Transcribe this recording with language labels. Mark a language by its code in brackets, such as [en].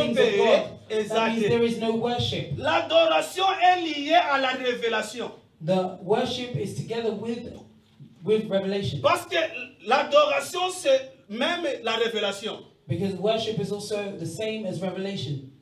[en] in the things of God, that means there is no worship. [fr] L'adoration est liée à la révélation. [en] The worship is together with revelation. [fr] Parce que l'adoration c'est même la révélation. [en] Because worship is also the same as revelation.